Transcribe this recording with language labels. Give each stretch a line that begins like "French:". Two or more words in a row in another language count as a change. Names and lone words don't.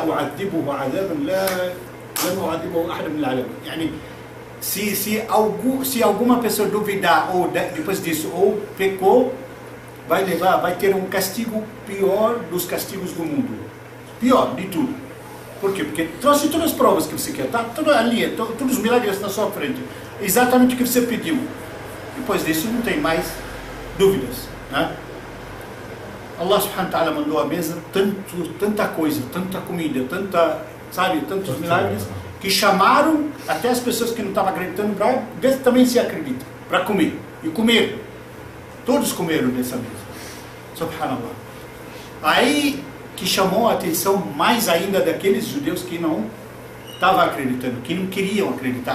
Portuguese: se alguma pessoa duvidar ou depois disso ou pecou, vai ter um castigo pior dos castigos do mundo, pior de tudo. Por quê? Porque trouxe todas as provas que você quer, tá tudo ali, todos os milagres na sua frente, exatamente o que você pediu. Depois disso não tem mais dúvidas, né?
Arabic: الله سبحانه وتعالى
Portuguese: mandou à mesa tanta coisa, tanta comida, tantos milagres, que chamaram até as pessoas que não estavam acreditando para ver se também se acreditam, para comer. E comeram. Todos comeram dessa mesa. Subhanallah. Aí que chamou a atenção mais ainda daqueles judeus que não estavam acreditando, que não queriam acreditar.